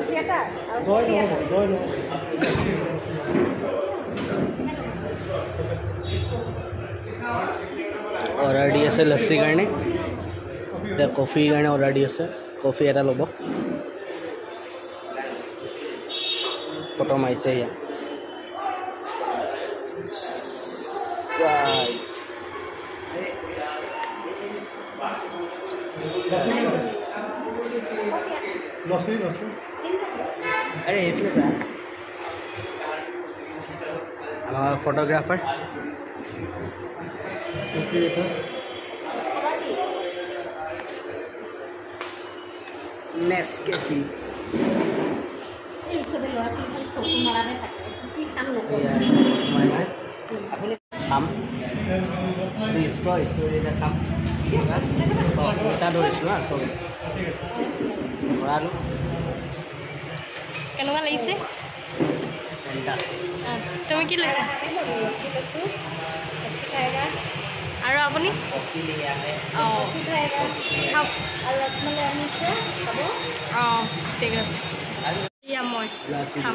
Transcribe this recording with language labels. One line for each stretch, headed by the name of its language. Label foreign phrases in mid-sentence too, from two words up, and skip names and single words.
Assamese: অৰ্ডাৰ দি আছে লস্সিৰ কাৰণে এতিয়া কফিৰ কাৰণে অৰ্ডাৰ দি আছে কফি এটা ল'ব ফটো মাৰিছে ইয়াত
Hindi: अरे ये सर हमारा फोटोग्राफर
Assamese: नेस्कैफे খাম ষ্ট্ৰবেৰী এটা খাম এটা ধৰিছোঁ হা চব ভৰালোঁ কেনেকুৱা লাগিছে তুমি কি লৈছা আৰু আপুনি অঁ খাওক অঁ ঠিক আছে এয়া মই খাম